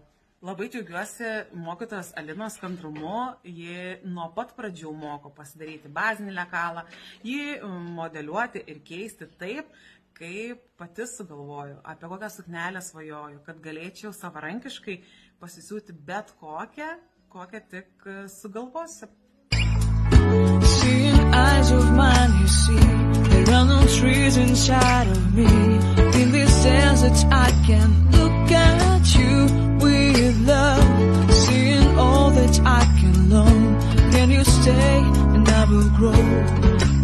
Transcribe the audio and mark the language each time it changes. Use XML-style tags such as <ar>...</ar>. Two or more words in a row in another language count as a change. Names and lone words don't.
<lt>Labai džiaugiuosi mokytojos Alinos kantrumu, ji nuo pat pradžių moko pasidaryti bazinį lekalą, jį modeliuoti ir keisti taip, kaip pati sugalvoju, apie kokią suknelę svajoju, kad galėčiau savarankiškai pasisiūti bet kokią tik sugalvosiu.</lt> <en>Seeing eyes of mine, you see, there are no trees inside of me. In this desert I can look at you with love, seeing all that I can learn. Can you stay and I will grow?</en>